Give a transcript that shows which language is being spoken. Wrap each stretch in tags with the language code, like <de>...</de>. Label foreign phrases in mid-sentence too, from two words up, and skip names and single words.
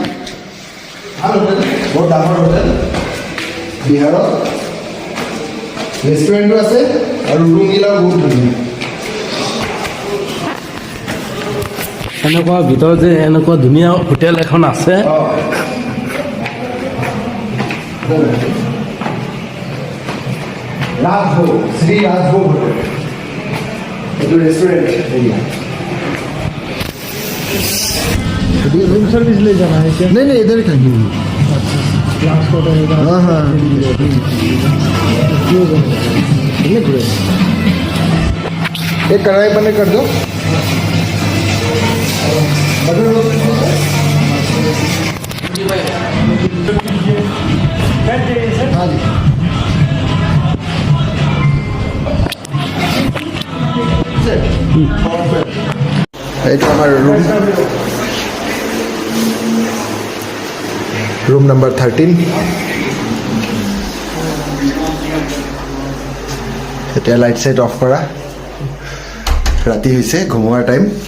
<as>ভাল হোটেল, বহুত ডাঙৰ হোটেল বিহাৰত। ৰেষ্টুৰেণ্টো আছে আৰু ৰুমগিলাও বহুত ধুনীয়া। এনেকুৱা ভিতৰত যে এনেকুৱা ধুনীয়া হোটেল এখন আছে।</as> <hi>राजभोग, श्री राजभोग होटल, ये</hi> <en>restaurant area. room service</en> <hi>ले जाना है क्या? नहीं नहीं, इधर कहीं। ट्रांसपोर्ट हाँ हाँ, एक कढ़ाई पनीर कर दो। हाँ जी,</hi> <as>এইটো আমাৰ</as> <en>room number</en> <as>13। এতিয়া লাইট চাইট অফ কৰা, ৰাতি হৈছে, ঘুমোৱাৰ টাইম।</as>